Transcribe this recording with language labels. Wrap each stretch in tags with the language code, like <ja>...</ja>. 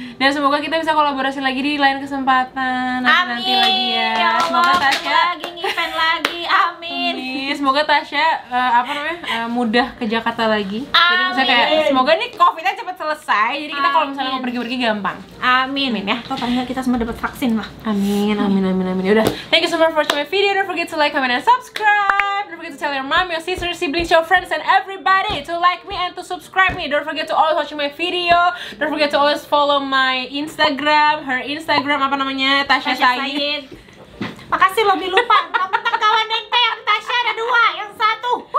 <id>Dan semoga kita bisa kolaborasi lagi di lain kesempatan. Nanti lagi ya. Semoga Allah, Tasya lagi ngevent lagi. Amin. Semoga Tasya mudah ke Jakarta lagi. Jadi misalnya kayak Amin. semoga nih COVID-nya cepat selesai. Jadi kita kalau misalnya mau Amin. pergi-pergi gampang. Amin. Amin ya. Atau paling nggak kita semua dapat vaksin lah. Amin, amin, amin, amin.</id> <en>Udah, thank you so much for watching my video. Don't forget to like, comment, and subscribe. Don't forget to tell your mom, your sisters, siblings, your friends, and everybody to like me and to subscribe me. Don't forget to always watching my video. Don't forget to always follow my Instagram, her Instagram</en> <id>apa namanya,</id> <en>Tasya Said.</en> <id>Makasih loh, Bi, lupa. Mentang kawan Nengte yang Tasya ada dua, yang satu.</id>